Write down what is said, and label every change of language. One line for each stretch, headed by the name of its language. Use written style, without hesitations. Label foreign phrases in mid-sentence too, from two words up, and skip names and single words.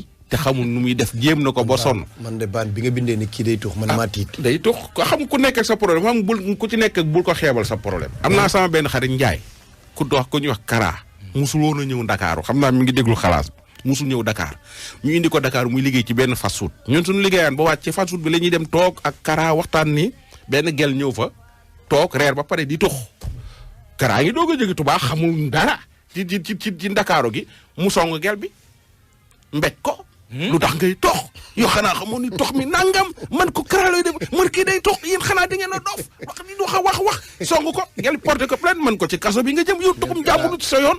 Wolof: te xamul nu muy def jéem na ko ba sonn. man de baan bi nga bindee ni kii day tux man maa tiit. day tux ko xam ku nekk ak sa problème xam ku ci nekk ak bul ko xeebal sa problème. am naa sama benn xarit Njaay ku ñuy wax Kara. musul woon a ñëw Dakar xam naa mi ngi déglu xalaas musul ñëw Dakar ñu indi ko Dakar muy liggéey ci benn
English: fast food
Wolof: ñun suñu liggéeyaan ba wàcc ci
English: fast food
Wolof: bi la ñuy dem toog ak Kara waxtaan ni benn gel ñëw fa toog reer ba pare di tux Kara ngi doog a jóge Tuubaa xamul dara ci Ndakaaru gi mu song gel bi mbéj ko. lu tax ngay tox yoo xanaa xamoon ni tox mi nangam man ko Kara lay def man kii day tox yéen xanaa di ngeen a dof wax song ko ngeen porté ko plainte man ko ci kaso bi nga jëm yow toxum jàmbur ci sa yoon.